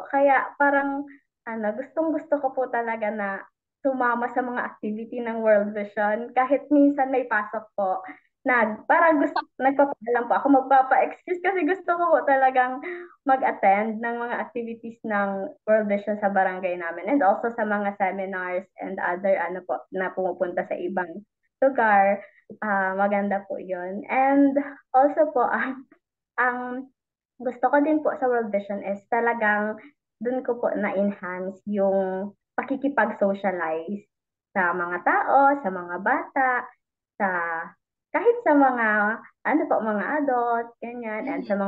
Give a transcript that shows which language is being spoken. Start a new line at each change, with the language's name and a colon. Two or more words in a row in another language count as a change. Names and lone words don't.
Filipino: Kaya parang gustong-gusto ko po talaga na sumama sa mga activity ng World Vision. Kahit minsan may pasok po, parang nagpapaalam po ako, magpapa-excuse kasi gusto ko po talagang mag-attend ng mga activities ng World Vision sa barangay namin
English: and also
Filipino: sa mga seminars
English: and other
Filipino: po na pumupunta sa ibang lugar. Maganda po yun.
English: And also
Filipino: po, ang gusto ko din po sa World Vision is talagang dun ko po na-enhance yung pakikipag-socialize sa mga tao, sa mga bata, sa kahit sa mga mga adult, ganyan, and sa